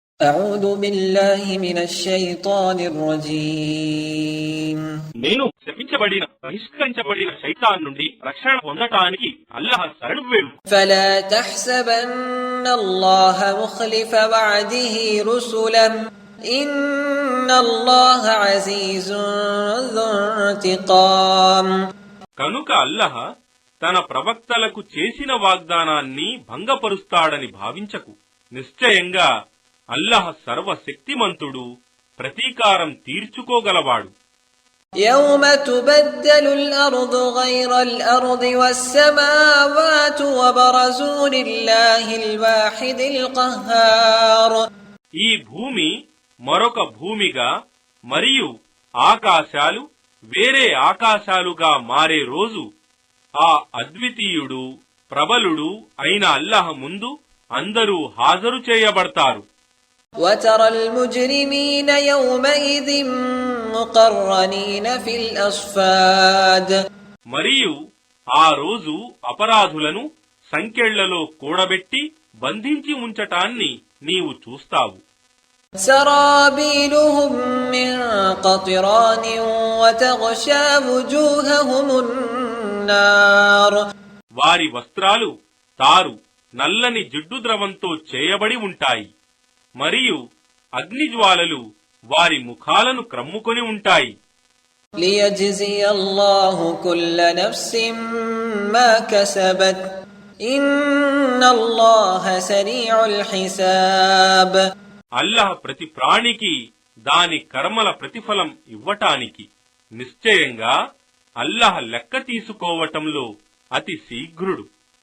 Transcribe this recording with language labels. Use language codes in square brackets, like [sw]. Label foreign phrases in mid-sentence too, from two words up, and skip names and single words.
[ar] أعوذ بالله من الشيطان الرجيم [te] నేను శపించబడిన బహిష్కరించబడిన శైతాన్ నుండి రక్షణ పొందటానికి అల్లాహ్ శరణు వేడు. [ar] فلا تحسبن الله مخلف وعده رسله إن الله عزيز ذو انتقام. [te] కనుక అల్లాహ్ తన ప్రవక్తలకు చేసిన వాగ్దానాన్ని భంగపరుస్తాడని భావించకు. నిశ్చయంగా అల్లాహ్ సర్వశక్తిమంతుడు, ప్రతీకారం తీర్చుకోగలవాడు. [ar] يوم تبدل الأرض غير الأرض والسماوات وبرزوا لله الواحد القهار. [te] ఈ భూమి మరొక భూమిగా మరియు ఆకాశాలు వేరే ఆకాశాలుగా మారే రోజు ఆ అద్వితీయుడు, ప్రబలుడు అయిన అల్లాహ్ ముందు అందరూ హాజరు చేయబడతారు. [ar] وترى المجرمين يومئذ مقرنين في الأصفاد. [te] మరియు ఆ రోజు అపరాధులను సంకెళ్లలో కూడబెట్టి బంధించి ఉంచటాన్ని నీవు చూస్తావు. [ar] سرابيلهم من قطران وتغشى وجوههم النار. [te] వారి వస్త్రాలు తారు నల్లని జిడ్డు ద్రవంతో చేయబడి ఉంటాయి మరియు అగ్నిజ్వాలలు వారి ముఖాలను క్రమ్ముకొని ఉంటాయి. [ar] ليجزي الله كل نفس ما كسبت إن الله سريع الحساب. [te] అల్లాహ్ ప్రతి ప్రాణికి దాని కర్మల ప్రతిఫలం ఇవ్వటానికి నిశ్చయంగా అల్లాహ్ లెక్క తీసుకోవటంలో అతి శీఘ్రుడు.